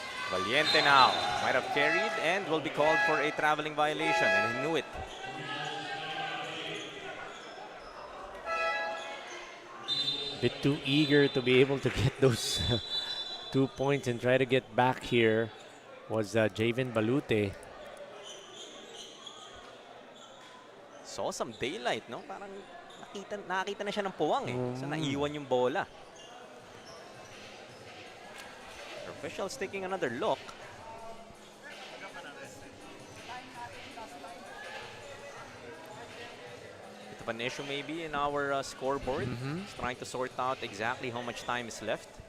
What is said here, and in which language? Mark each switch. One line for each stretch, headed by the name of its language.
English: Valiente now. Might have carried and will be called for a traveling violation, and he knew it. Bit too eager to be able to get those 2 points and try to get back here was Javen Balute. Saw some daylight, no?
Filipino: Parang nakita na siya ng puwang eh. So naiwan yung bola.
English: Officials taking another look. Bit of an issue maybe in our scoreboard. Just trying to sort out exactly how much time is left.